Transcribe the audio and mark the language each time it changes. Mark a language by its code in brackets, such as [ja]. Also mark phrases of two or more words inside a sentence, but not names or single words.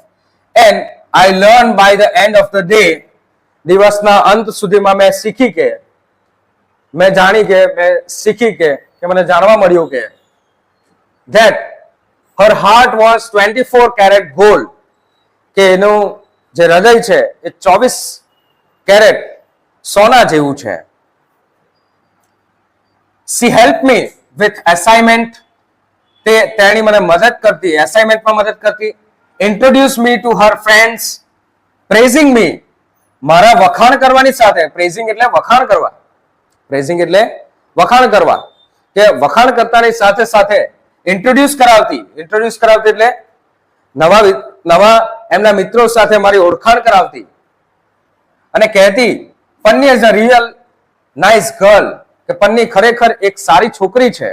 [en] And I learned by the end of the day, [gu] દિવસના અંત સુધીમાં મેં શીખી કે મને જાણવા મળ્યું કે [en] that her heart was 24 carat gold, [gu] કે એનું જે હૃદય છે એ 24 કેરેટ સોના જેવું છે. [en] She helped me with assignment, [gu] તેણી મને મદદ કરતી, એસાઇનમેન્ટમાં મદદ કરતી. [en] Introduced me to her friends, praising me, [gu] મારા વખાણ કરવાની સાથે, praising એટલે વખાણ કરવા, કે વખાણ કરતાની સાથે સાથે ઇન્ટ્રોડ્યુસ કરાવતી એટલે નવા એમના મિત્રો સાથે મારી ઓળખાણ કરાવતી, અને કહેતી [en] Panni is a real nice girl, [gu] કે પન્ની ખરેખર એક સારી છોકરી છે.